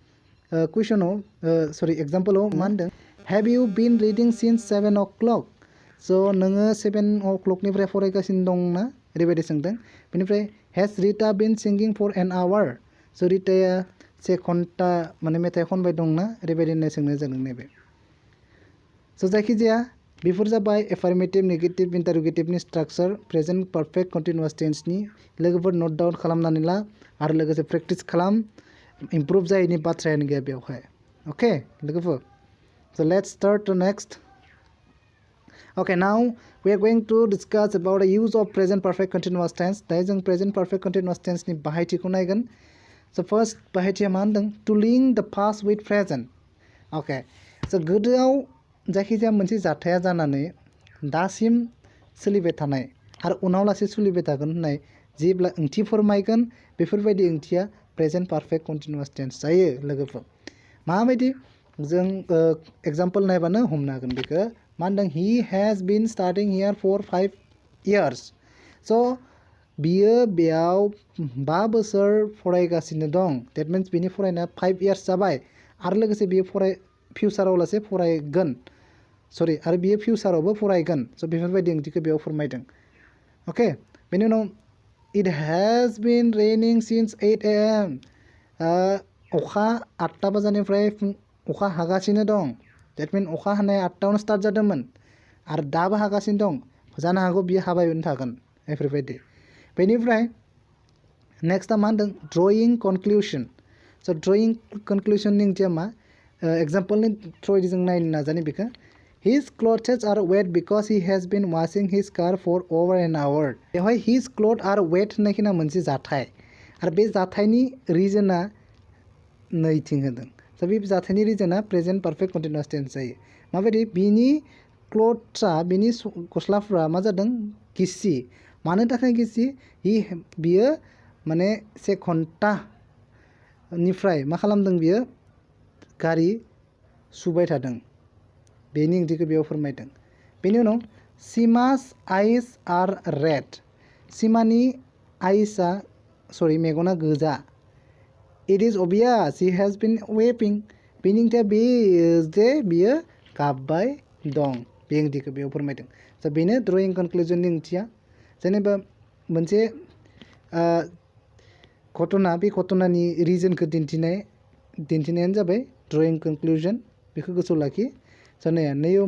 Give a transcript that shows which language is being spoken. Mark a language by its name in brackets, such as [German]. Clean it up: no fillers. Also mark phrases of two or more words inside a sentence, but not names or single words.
[Bodo] कुइसनाव सरि एग्जाम्पलाव मा होनदों [English] have you been reading since 7 o'clock [Bodo] स' नोङो 7 o'clockनिफ्राय फरायगासिनो दंना ओरैबायदि सोंदों बेनिफ्राय [English] has Rita been singing for an hour [Bodo] स' रिटाया 1 घन्टा माने मेथाइ खनबाय दंना ओरैबायदि होननाय सोंनाय जादों नैबे स' जायखिजाया बेफोर जाबाय एफार्मेटिभ नेगेटिभ इन्टारोगेटिभनि स्ट्राक्चार [English] present perfect continuous tense [Bodo] लोगोफोर [English] note down [Bodo] खालामनानै ला आरो लोगोसे प्रेक्टिस खालाम इमप्रुभ जायैनि बाथ्रायानो गैया बेवहाय अके लोगोफोर स' [English] let's start the next okay now we are going to discuss about the use of present perfect continuous tense [Bodo] दायो जों [English] present perfect continuous tense [Bodo] नि बाहायथिखौ नायगोन [English] so first [Bodo] बाहायथिया मा होनदों [English] to link the past with present okay so [Bodo] गोदोआव जायखिजाया मोनसे जाथाया जानानै दासिम सोलिबाय थानाय आरो उनाव लासै सोलिबाय थागोन होननाय जेब्ला ओंथि फोरमायगोन बेफोरबायदि ओंथिया [English] present perfect continuous tense [Bodo] जायो लोगोफोर माबायदि जों एग्जाम्पल नायबानो हमनो हागोन बेखौ मा होनदों [English] he has been studying here for 5 years [Bodo] स' बियो बेयाव 5 बोसोर फरायगासिनो दं [English] that means [Bodo] बिनि फरायनाया [English] 5 years [Bodo] जाबाय आरो लोगोसे बियो फिउचाराव लासै फरायगोन सरि आरो बियो फिउचारावबो फरायगोन स' बेफोरबायदि ओंथिखौ बेयाव फोरमायदों अके बेनि उनाव [English] it has been raining since 8 AM [Bodo] अखा 8 बाजानिफ्राय अखा हागासिनो दं [English] that means [Bodo] अखा हानाया 8 स्टार्ट जादोंमोन आरो दाबो हागासिनो दं जानो हागौ बियो हाबायनो थागोन बेफोरबायदि बेनिफ्राय नेक्स्टआ मा होनदों [English] drawing conclusion [Bodo] स' [English] drawing conclusion [Bodo] ओंथिया मा एग्जाम्पलनि थ्रुयै जों नायनो नाजानि बेखौ [English] His clothes are wet because he has been washing his car for over an hour. [Bodo] बेवहाय [English] his clothes are wet [Bodo] होननाय खिना मोनसे जाथाय आरो बे जाथायनि रिजोना नैथिं होदों स' बे जाथायनि रिजोना [English] present perfect continuous tense [Bodo] जायो माबायदि बिनि क्लथ्सआ बिनि गस्लाफ्रा मा जादों गिसि मानो थाखाय गिसि बियो माने से घन्टानिफ्राय मा खालामदों बियो गारि सुबाय थादों बेनि ओंथिखौ बेयाव फोरमायदों बेनि उनाव [English] Sima's eyes are red [Bodo] सिमानि आइसआ मेगना गोजा [English] it is obvious he has been weeping [Bodo] बेनि ओंथिया बे जे बियो गाबबाय दं बे ओंथिखौ बेयाव फोरमायदों स' बेनो [English] drawing conclusion [Bodo] ओंथिया जेनेबा मोनसे घटना बे घटनानि रिजनखौ दिन्थिनायानो जाबाय [English] drawing conclusion [Bodo] बेखौ गोसोआव लाखि जानाया नैयाव